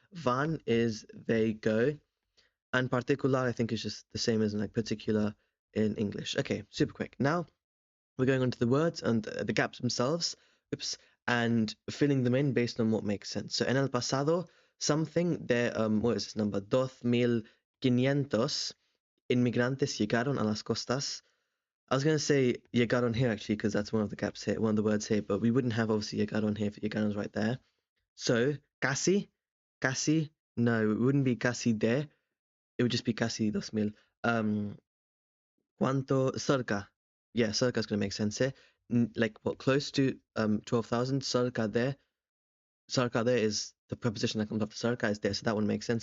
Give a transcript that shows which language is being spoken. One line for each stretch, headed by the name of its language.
English: Van is they go. And particular, I think, is just the same as in like particular in English. Okay, super quick. Now we're going on to the words and the gaps themselves. Oops. And filling them in based on what makes sense. So
Spanish: en el pasado,
English: something there, what is this number?
Spanish: 2,500 inmigrantes llegaron a las costas.
English: I was going to say llegaron here actually because that's one of the gaps here, one of the words here, but we wouldn't have obviously llegaron here if llegaron's right there. So casi, no, it wouldn't be casi de, it would just be casi 2,000.
Spanish: Cuánto,
English: cerca. Yeah, cerca is going to make sense here. Like what, close to 12,000, cerca there is the preposition that comes after cerca is there, so that one makes sense.